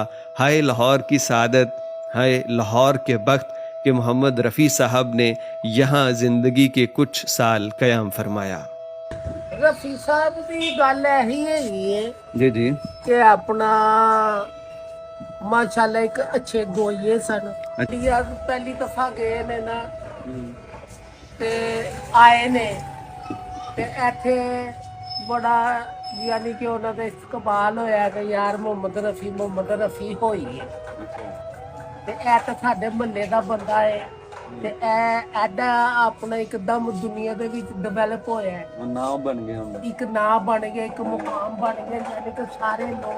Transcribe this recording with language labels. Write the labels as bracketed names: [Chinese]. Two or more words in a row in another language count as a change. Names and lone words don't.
[Urdu] ہائے لاہور کی سعادت، ہائے لاہور کے بخت کہ محمد رفیع صاحب نے یہاں زندگی کے کچھ سال قیام فرمایا۔ رفیع صاحب کی گل یہی ہے جی جی [Punjabi] کہ اپنا ماشاءاللہ ایک اچھے گوئیے سن۔ انڈیا پہلی دفعہ گئے نے نا تے آئے نے تے ایتھے بڑا یعنی کہ انہوں نے استقبال ہویا کہ یار محمد رفیع ہوئی ہے تے اے تے ساڈے محلے دا بندہ ہے تے اے ایڈا اپنا ایک دم دنیا دے وچ ڈیولپ ہویا ہے، نام بن گیا ایک نام بن گیا، ایک مقام بن گیا، یعنی کہ سارے لوگ